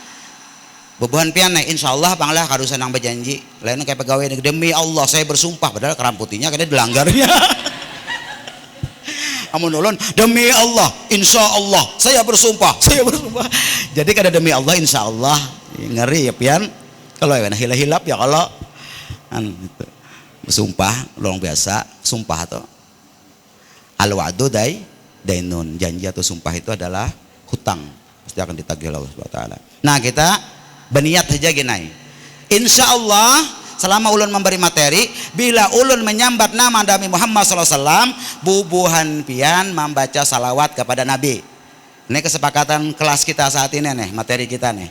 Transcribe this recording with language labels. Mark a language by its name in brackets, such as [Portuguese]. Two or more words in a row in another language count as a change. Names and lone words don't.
[Banjar] Bebuhan pian nih, insyaallah banglah karusan nang berjanji. [Indonesian] Lain kayak pegawai demi Allah saya bersumpah, padahal keram putihnya kayaknya dilanggarnya. [Banjar] Amun ulun demi Allah, insyaallah saya bersumpah. Jadi kada demi Allah insyaallah, ngeri ya pian. Kalau ya hilap ya kalau gitu. [Indonesian] Bersumpah luar biasa, sumpah atau [Arabic] الوعد دين, [Indonesian] janji atau sumpah itu adalah hutang, pasti akan ditagih Allah [Arabic] سبحانه وتعالى. [Banjar] Nah, kita berniat saja gini, insya Allah selama ulun memberi materi, bila ulun menyambat nama Nabi Muhammad SAW, bubuhan pian membaca salawat kepada Nabi. [Indonesian] Ini kesepakatan kelas kita saat ini nih, materi kita nih.